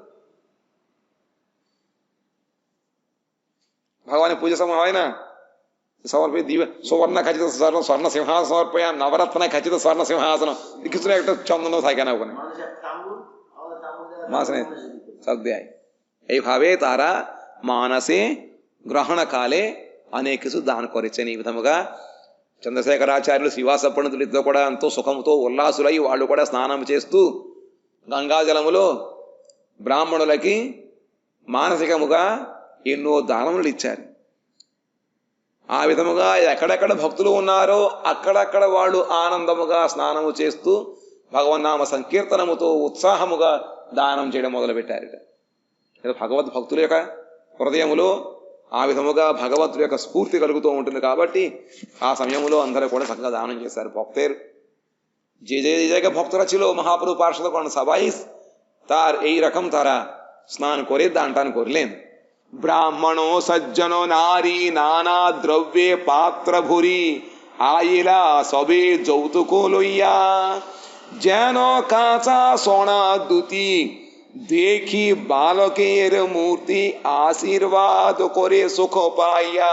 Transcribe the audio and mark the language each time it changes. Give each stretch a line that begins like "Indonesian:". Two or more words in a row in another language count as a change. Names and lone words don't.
Bangla: ভগবানের পূজা সময় হয় না, সমর্পে দিবে সুবর্ণ খাচিত স্বর্ণ সিংহাসন সমর্পয়া, নবরত্ন খাচিত স্বর্ণ সিংহাসন, কিছু একটা চন্দন থাকে না ওখানে, মাসে সব দেয়। এইভাবে তারা মানসে গ্রহণ কালে অনেক কিছু దాন করেছেন।
Telugu: ఈ విధముగా చంద్రశేఖరాచార్యులు శ్రీవాస పండితులు ఇద్దరు కూడా ఎంతో సుఖముతో ఉల్లాసులై వాళ్ళు కూడా స్నానం చేస్తూ గంగాజలములో బ్రాహ్మణులకి మానసికముగా ఎన్నో దానములు ఇచ్చారు. ఆ విధముగా ఎక్కడెక్కడ భక్తులు ఉన్నారో అక్కడక్కడ వాళ్ళు ఆనందముగా స్నానము చేస్తూ భగవన్నామ సంకీర్తనముతో ఉత్సాహముగా దానం చేయడం మొదలుపెట్టారట. భగవద్ భక్తుల యొక్క హృదయములో ఆ విధముగా భగవంతుడి యొక్క స్ఫూర్తి కలుగుతూ ఉంటుంది కాబట్టి ఆ సమయంలో అందరూ కూడా చక్కగా దానం చేశారు।
Bangla: ভক্তের যে যে জায়গায় ভক্তরা ছিল মহাপ্রভু পার্শ্বদগণ সবাই তার এই রকম তারা স্নান করে দান টান করলেন। ব্রাহ্মণ সজ্জন নারী নানা দ্রব্যে পাত্র ভরি আইলা সবে যৌতুক লইয়া, যেন কাঁচা সোনা দুটি দেখি বালকের মূর্তি আশীর্বাদ করে সুখ পাইয়া।